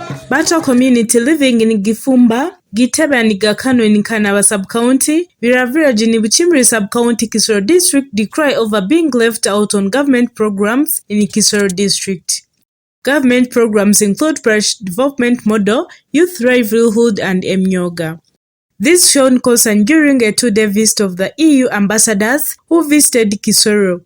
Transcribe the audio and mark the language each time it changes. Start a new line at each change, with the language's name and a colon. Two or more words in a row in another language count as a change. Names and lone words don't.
English: Batwa Community living in Gifumba Gitebe and Kagano in Kanaba sub-county, Birara village in Bukimbiri sub-county, Kisoro district decry over being left out on government programs in Kisoro district. Government programs include Parish development model, youth livelyhood and Emyooga. This shown concern during a 2-day visit of the EU ambassadors who visited Kisoro.